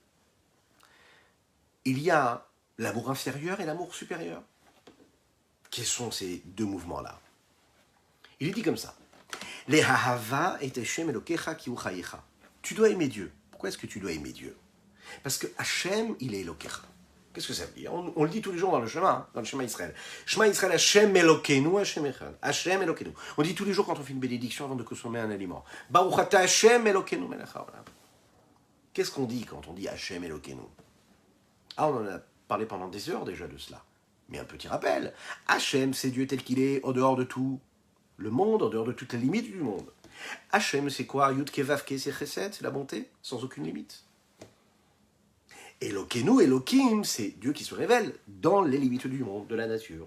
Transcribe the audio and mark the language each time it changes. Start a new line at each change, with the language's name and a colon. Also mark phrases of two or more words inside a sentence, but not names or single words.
French: Il y a l'amour inférieur et l'amour supérieur. Quels sont ces deux mouvements-là? Il est dit comme ça. Tu dois aimer Dieu. Pourquoi est-ce que tu dois aimer Dieu? Parce que Hachem, il est Elokecha. Qu'est-ce que ça veut dire? On le dit tous les jours dans le Shema Israël.
Hebrew: שמע ישראל השם אלוקינו השם אחד. השם אלוקינו.
French: On dit tous les jours quand on fait une bénédiction avant de consommer un aliment.
Hebrew: ברוך אתה השם אלוקינו מלך העולם.
French: Qu'est-ce qu'on dit quand on dit
Hebrew: השם אלוקינו?
French: Ah, on en a parlé pendant des heures déjà de cela. Mais un petit rappel, Hachem, c'est Dieu tel qu'il est, en dehors de tout le monde, en dehors de toutes les limites du monde. Hachem, c'est quoi?
Hebrew: יוד קי ואו קי,
French: c'est Chesed, c'est la bonté, sans aucune limite. Elokeinu, Elohim, c'est Dieu qui se révèle dans les limites du monde, de la nature.